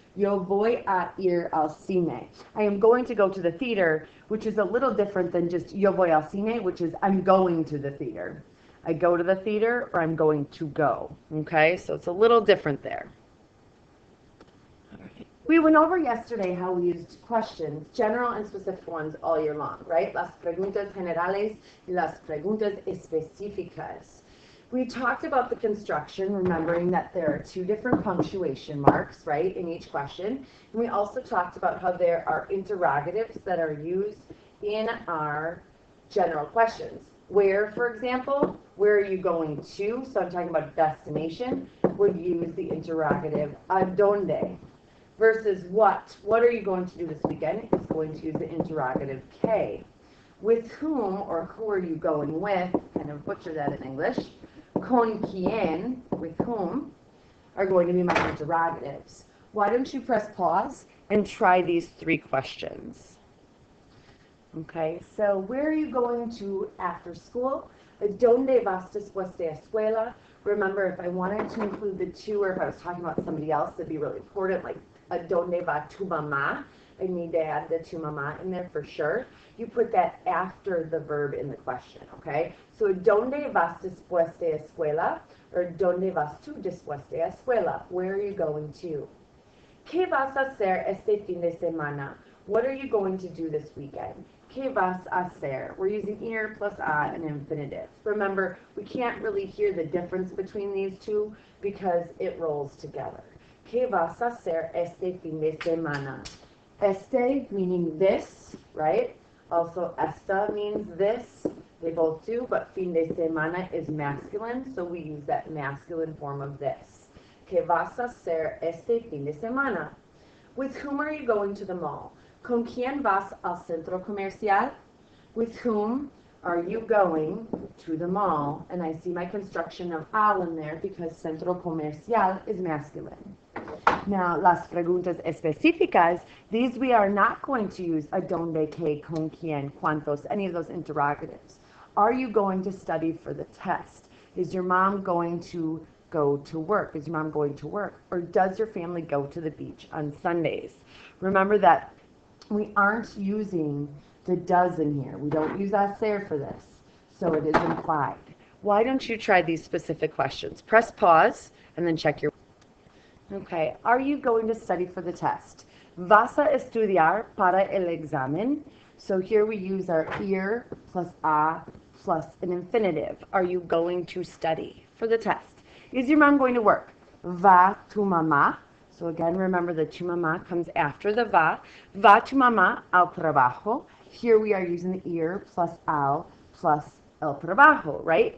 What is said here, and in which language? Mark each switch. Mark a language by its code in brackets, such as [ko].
[es] Yo voy a ir al cine. [en] I am going to go to the theater, which is a little different than just [es] yo voy al cine, [en] which is I'm going to the theater. I go to the theater or I'm going to go. Okay, so it's a little different there. We went over yesterday how we used questions, general and specific ones, all year long, right? [es] Las preguntas generales y las preguntas específicas. [en] We talked about the construction, remembering that there are 2 different punctuation marks, right, in each question. And we also talked about how there are interrogatives that are used in our general questions. Where, for example, where are you going to? So I'm talking about destination, would use the interrogative a donde. Versus what? What are you going to do this weekend? It's going to use the interrogative K. With whom, or who are you going with? Kind of butcher that in English. [es] Con quien, [en] with whom, are going to be my interrogatives. Why don't you press pause and try these 3 questions? Okay, so where are you going to after school? [es] ¿Dónde vas después de escuela? [en] Remember, if I wanted to include the 2, or if I was talking about somebody else, that'd be really important, like [es] ¿Dónde va tu mamá? [en] I need to add the tu mamá in there for sure. You put that after the verb in the question, okay? [es] So ¿Dónde vas después de escuela? Or ¿Dónde vas tú después de escuela? [en] Where are you going to? [es] ¿Qué vas a hacer este fin de semana? [en] What are you going to do this weekend? [es] ¿Qué vas a hacer? [en] We're using ir plus a and infinitive. Remember, we can't really hear the difference between these 2 because it rolls together. [es] ¿Qué vas a hacer este fin de semana? [en] Este meaning this, right? Also, esta means this. They both do, but fin de semana is masculine, so we use that masculine form of this. [es] ¿Qué vas a hacer este fin de semana? [en] With whom are you going to the mall? [es] ¿Con quién vas al centro comercial? [en] With whom are you going to the mall? And I see my construction of al in there because centro comercial is masculine. Now, [es] las preguntas específicas, [en] these we are not going to use a dónde, qué, con quién, cuántos, any of those interrogatives. Are you going to study for the test? Is your mom going to go to work? Is your mom going to work? Or does your family go to the beach on Sundays? Remember that we aren't using the does in here. We don't use hacer for this, so it is implied. Why don't you try these specific questions? Press pause and then check your... Okay, are you going to study for the test? [es] ¿Vas a estudiar para el examen? [en] So here we use our ir plus a plus an infinitive. Are you going to study for the test? Is your mom going to work? [es] Va tu mamá? [en] So again, remember the tu mamá comes after the va. [es] Va tu mamá al trabajo? [en] Here we are using the ir plus al plus el trabajo, right?